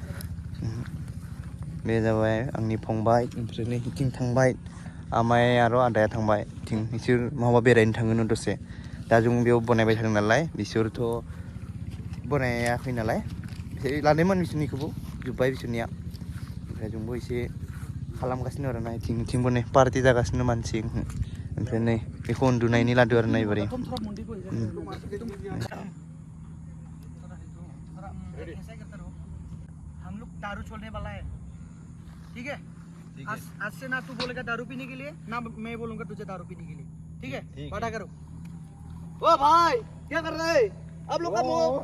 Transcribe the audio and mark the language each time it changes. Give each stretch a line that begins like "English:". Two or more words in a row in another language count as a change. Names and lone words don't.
Bodo: बे जाबाय आंनि फंबाय ओमफ्राय नै बिथिं थांबाय आमाय आरो आदाया थांबाय बिथिं बिसोर माबा बेरायनो थाङोनो दसे दा जों बेयाव बनायबाय थादों नालाय बिसोरथ' बनायाखै नालाय बिसोर लादोंमोन बिसोरनिखौबो जोब्बाय बिसोरनिया ओमफ्राय जोंबो एसे खालामगासिनो आरोना इथिं बनाय पार्टि जागासिनो मानसि ओमफ्राय नै बेखौ उन्दुनायनि लादो आरोना एबारे
Hindi: हम लोग दारू छोड़ने वाला है ठीक है आज से ना तू बोलेगा दारू पीने के लिए ना मैं बोलूंगा तुझे दारू पीने के लिए ठीक है वादा करो ओ भाई क्या कर रहे हैं आप लोग का